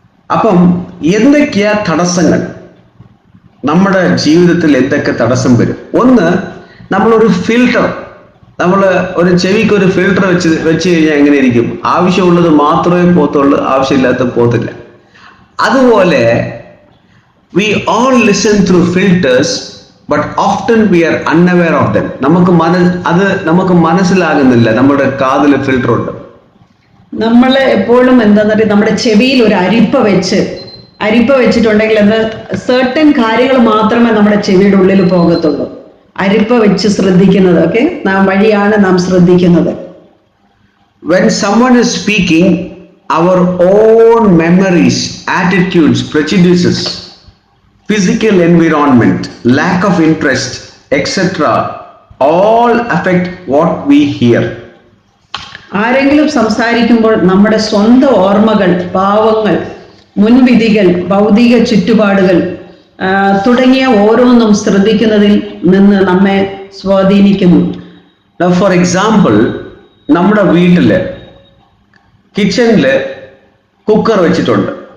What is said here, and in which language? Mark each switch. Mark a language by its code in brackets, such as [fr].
[ml] അപ്പം എന്തൊക്കെയാ തടസ്സങ്ങൾ? നമ്മുടെ ജീവിതത്തിൽ എന്തൊക്കെ തടസ്സം വരും? ഒന്ന്, നമ്മളൊരു ഫിൽട്ടർ, നമ്മൾ ഒരു ചെവിക്ക് ഒരു ഫിൽട്ടർ വെച്ച് കഴിഞ്ഞാൽ എങ്ങനെ ഇരിക്കും? ആവശ്യമുള്ളത് മാത്രമേ പോത്തുള്ളൂ, ആവശ്യമില്ലാത്ത പോത്തില്ല. അതുപോലെ [en] we all listen through filters, but often we are unaware of them. [ml] നമുക്ക് മനസ്സിലാകുന്നില്ല നമ്മുടെ കാതിൽ ഫിൽട്ടർ ഉണ്ട്. നമ്മൾ എപ്പോഴും എന്താണെന്ന് പറയുക, നമ്മുടെ ചെവിയിൽ ഒരു അരിപ്പ വെച്ചിട്ടുണ്ടെങ്കിൽ എന്താ, സർട്ടൻ കാര്യങ്ങൾ മാത്രമേ നമ്മുടെ ചെവിയുടെ ഉള്ളിൽ പോകത്തുള്ളൂ. അരിപ്പ വെച്ച് ശ്രദ്ധിക്കുന്നത്. ഓക്കെ, നാം വഴിയാണ് നാം ശ്രദ്ധിക്കുന്നത്. [en] When someone is speaking, our own memories, attitudes, prejudices, physical environment, lack of interest, etc., all affect what we hear. [ml] ആരെങ്കിലും സംസാരിക്കുമ്പോൾ നമ്മുടെ സ്വന്തം ഓർമ്മകൾ, ഭാവങ്ങൾ, മുൻവിധികൾ, ഭൗതിക ചുറ്റുപാടുകൾ തുടങ്ങിയ ഓരോന്നും ശ്രദ്ധിക്കുന്നതിൽ നിന്ന് നമ്മെ സ്വാധീനിക്കുന്നു. [en] Now, for example, [ml] നമ്മുടെ വീട്ടില് കിച്ചണില് കുക്കർ വെച്ചിട്ടുണ്ട്.